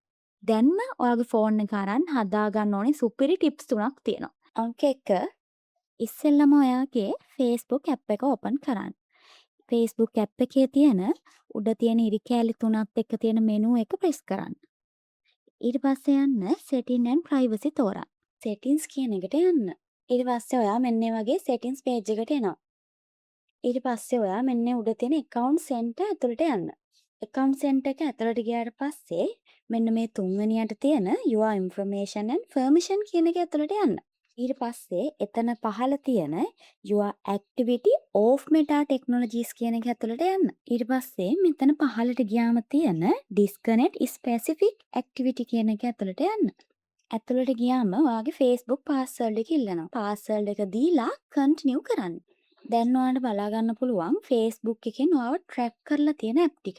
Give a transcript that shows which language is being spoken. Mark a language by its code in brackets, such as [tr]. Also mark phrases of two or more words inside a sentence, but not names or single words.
[si] දැන්ම ඔයාගේ ෆෝන් එක අරන් හදා ගන්න ඕනේ සුපිරි ටිප්ස් තුනක් තියෙනවා. අංක 1 ඉස්සෙල්ලම ඔයාගේ Facebook ඇප් එක ඕපන් කරන්න. Facebook ඇප් එකේ තියෙන උඩ තියෙන ඉරි කෑලි තුනත් එක්ක තියෙන මෙනු එක ප්‍රෙස් කරන්න. ඊට පස්සේ යන්න [en] setting and privacy [si] තෝරන්න. settings කියන එකට යන්න. ඊට පස්සේ ඔයා මෙන්න මේ වගේ [en] settings page [si] එකට එනවා. ඊට පස්සේ ඔයා මෙන්න උඩ තියෙන [en] account center [si] ඇතුළට යන්න. [en] account center [si] එක ඇතුළට ගියාට පස්සේ මෙන්න මේ තුන්වෙනියට තියෙන [en] your information and permission [si] කියන එක ඇතුළට යන්න. ඊට පස්සේ එතන පහළ තියෙන [en] your activity of meta technologies [si] කියන එක ඇතුළට යන්න. ඊට පස්සේ මෙතන පහළට ගියාම තියෙන [en] disconnect specific activity [si] කියන එක ඇතුළට යන්න. ඇතුළට ගියාම ඔයාගේ Facebook password එක ඉල්ලනවා. password එක දීලා continue කරන්න. දැන් ඔයාලට බලා ගන්න පුළුවන් Facebook එකෙන් ඔයාව track කරලා තියෙන app ටික.